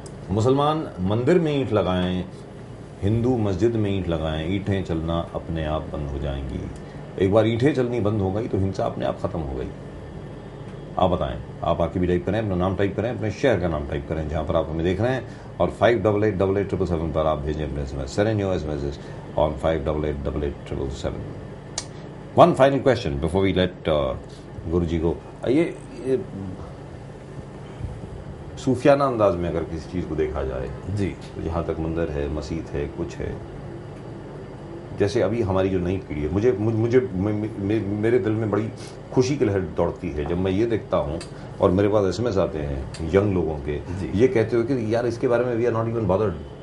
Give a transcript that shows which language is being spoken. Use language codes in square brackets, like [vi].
[hi] मुसलमान मंदिर में ईंट लगाएं, हिंदू मस्जिद में ईंट लगाएं, ईंटें चलना अपने आप बंद हो जाएंगी। एक बार ईंटें चलनी बंद हो गई तो हिंसा अपने आप खत्म हो गई। आप बताएं, आप आके भी टाइप करें, अपना नाम टाइप करें, अपने शहर का नाम टाइप करें जहां पर आप हमें देख रहे हैं, और 588877 पर आप भेजें अपने SMS। [en] Send your SMSs on 588877. One final question before we let [hi] गुरुजी को। ये सूफियाना अंदाज में अगर किसी चीज को देखा जाए जी, तो जहां तक मंदिर है, मस्जिद है, कुछ है, जैसे अभी हमारी जो नई पीढ़ी है, मुझे मेरे दिल में बड़ी खुशी की लहर दौड़ती है जब मैं ये देखता हूँ, और मेरे पास SMS आते हैं यंग लोगों के, ये कहते हो कि यार इसके बारे में [en] We are not even bothered.